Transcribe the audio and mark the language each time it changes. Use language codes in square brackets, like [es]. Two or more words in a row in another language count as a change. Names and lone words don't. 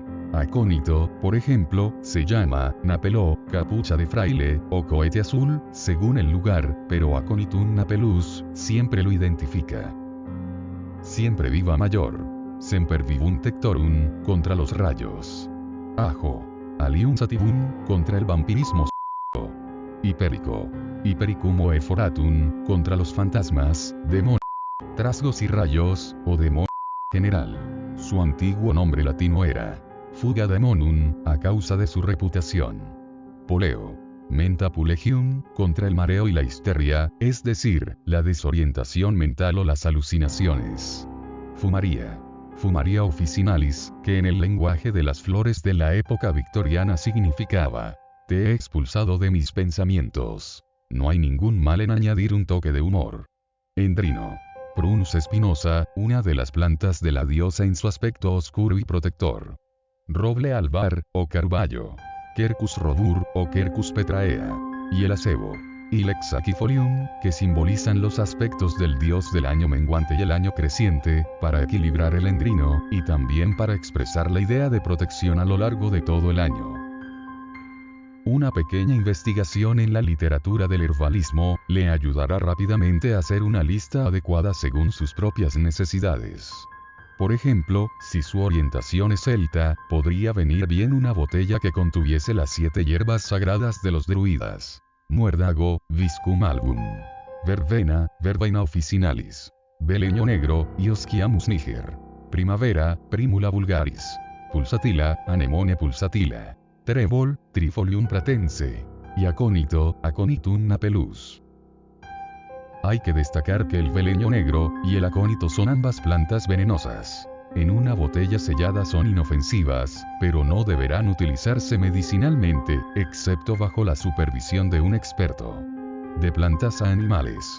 [es] Acónito, por ejemplo, se llama napeló, capucha de fraile, o cohete azul, según el lugar, pero Aconitum napelus siempre lo identifica. Siempre viva mayor. Semper vivunt tectorum, contra los rayos. Ajo. Alium sativum, contra el vampirismo. Hipérico. Hipericum o eforatum, contra los fantasmas, demonios, trasgos y rayos, o demonio general. Su antiguo nombre latino era Fuga Daemonum, a causa de su reputación. Poleo. Menta pulegium, contra el mareo y la histeria, es decir, la desorientación mental o las alucinaciones. Fumaria. Fumaria officinalis, que en el lenguaje de las flores de la época victoriana significaba: te he expulsado de mis pensamientos. No hay ningún mal en añadir un toque de humor. Endrino. Prunus spinosa, una de las plantas de la diosa en su aspecto oscuro y protector. Roble albar, o carballo. Quercus rodur, o Quercus petraea. Y el acebo. Ilex aquifolium, que simbolizan los aspectos del dios del año menguante y el año creciente, para equilibrar el endrino, y también para expresar la idea de protección a lo largo de todo el año. Una pequeña investigación en la literatura del herbalismo, le ayudará rápidamente a hacer una lista adecuada según sus propias necesidades. Por ejemplo, si su orientación es celta, podría venir bien una botella que contuviese las 7 hierbas sagradas de los druidas. Muérdago, Viscum album. Verbena, Verbeina officinalis. Beleño negro, Iosciamus niger. Primavera, Primula vulgaris. Pulsatila, Anemone pulsatila. Trébol, Trifolium pratense. Y acónito, Aconitum napelus. Hay que destacar que el beleño negro y el acónito son ambas plantas venenosas. En una botella sellada son inofensivas, pero no deberán utilizarse medicinalmente, excepto bajo la supervisión de un experto. De plantas a animales.